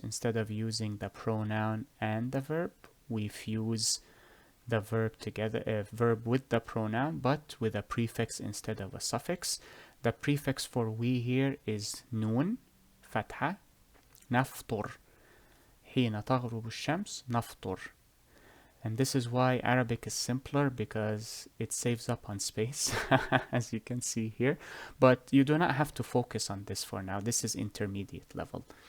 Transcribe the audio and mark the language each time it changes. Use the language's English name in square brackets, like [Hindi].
[English] Instead of using the pronoun and the verb, we fuse the verb together, verb with the pronoun, but with a prefix instead of a suffix. The prefix for we here is نون فتحة. [Arabic] نفطر حين تغرب الشمس نفطر. [English] And this is why Arabic is simpler, because it saves up on space, as you can see here. But you do not have to focus on this for now. This is intermediate level.